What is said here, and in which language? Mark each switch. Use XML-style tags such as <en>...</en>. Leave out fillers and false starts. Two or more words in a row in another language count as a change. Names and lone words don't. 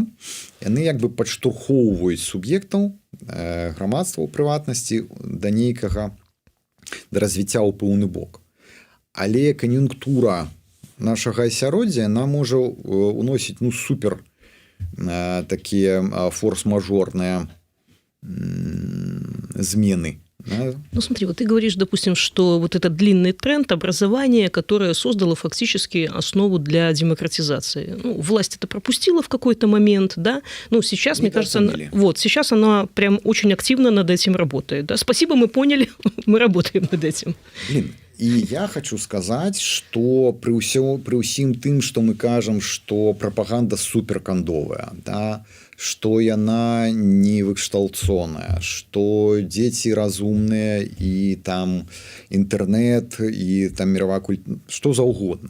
<be>Яны падштурхоўваюць суб'ектаў, грамадства ў прыватнасці да нейкага, да развіцця ў пэўны бок. Але кан'юнктура нашага асяроддзя, яна можа уносіць супер такія форс-мажорныя змены.</be> <ru>Смотри, ты говоришь, допустим, что этот длинный тренд образования, которое создало фактически основу для демократизации. Власть это пропустила в какой-то момент, да? Сейчас, мне кажется, сейчас она прям очень активно над этим работает. Да? Спасибо, мы поняли, мы работаем над этим.</ru> <be>І я хочу сказаць, што пры ўсім тым, што мы кажам, што прапаганда суперкандовая, да? Што яна не выкшталцоная, што дзеці разумныя, і там інтэрнэт, і там</be> <ru>мировая культура,</ru> <be>што заўгодна.</be>